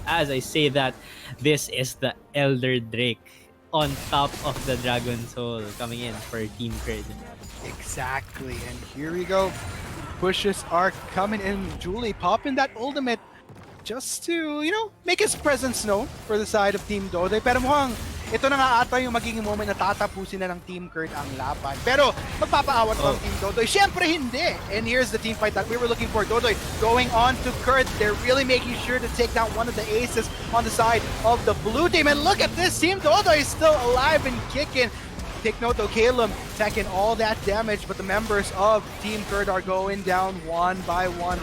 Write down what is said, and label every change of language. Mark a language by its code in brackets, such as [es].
[en] As I say that, this is the Elder Drake on top of the Dragon Soul coming in for Team Curd. Exactly, and here we go. Pushes are coming in. Julie popping that ultimate just to, make his presence known for the side of Team Dodoy. [tl] Pero mukhang ito na nga ata yung magiging moment na tatapusin na ng Team Curd ang laban. Pero magpapaawat pa ang Team Dodoy? Siyempre hindi! [en] And here's the team fight that we were looking for. Dodoy going on to Curd. They're really making sure to take down one of the aces on the side of the blue team. And look at this, Team Dodoy is still alive and kicking. Take note though, Caleb taking all that damage, but the members of Team Curd are going down one by one.